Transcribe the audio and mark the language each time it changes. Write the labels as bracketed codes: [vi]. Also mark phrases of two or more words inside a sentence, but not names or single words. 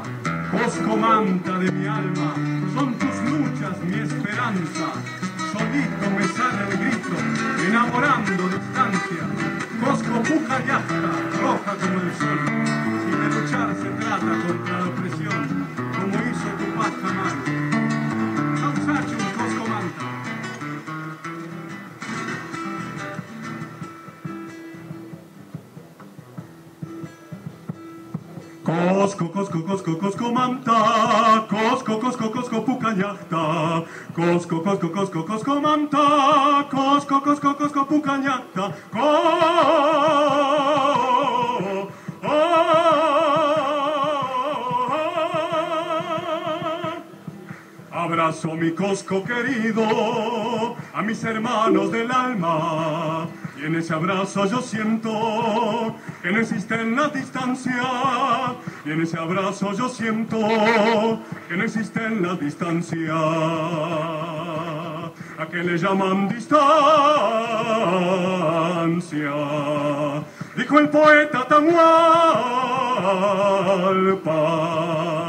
[es] Coscomanta de mi alma, son tus luchas mi esperanza. Solito me sale el grito, enamorando distancias. [qu] Cosco Pucallasta, [es] roja como el sol. Si de luchar se trata contra la opresión, como hizo Tupac Amaru. [qu] Causachum Coscomanta. Cosco manta, Cosco Pucallacta, Cosco manta, Cosco Pucallacta, [es] Abrazo mi Cosco querido, a mis hermanos del alma, y en ese abrazo yo siento que no existen las distancias, y en ese abrazo yo siento que no existen las distancias, a que le llaman distancia, dijo el poeta Atahualpa.